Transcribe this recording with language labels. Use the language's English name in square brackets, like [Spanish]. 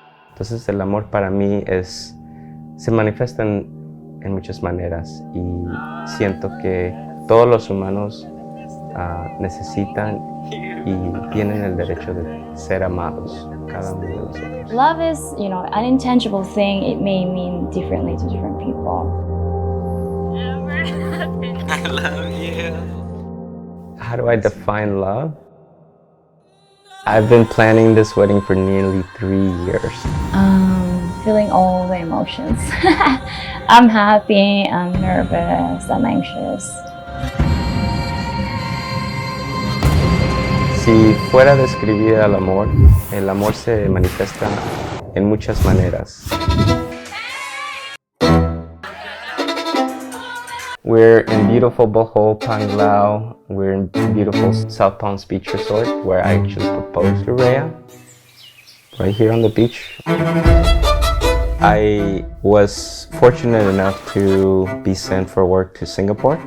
[Spanish] Entonces el amor para mí se manifiesta en muchas maneras y siento que todos los humanos necesitan y tienen el derecho de ser amados, cada uno de nosotros. [English] Love is, an intangible thing. It may mean differently to different people. I love you. How do I define love? I've been planning this wedding for nearly 3 years. Feeling all the emotions. I'm happy, I'm nervous, I'm anxious. [Spanish] Si fuera a describir el amor se manifiesta en muchas maneras. [English] We're in beautiful Bohol, Panglao. We're in beautiful South Palms Beach Resort, where I actually proposed to Rhea, right here on the beach. I was fortunate enough to be sent for work to Singapore.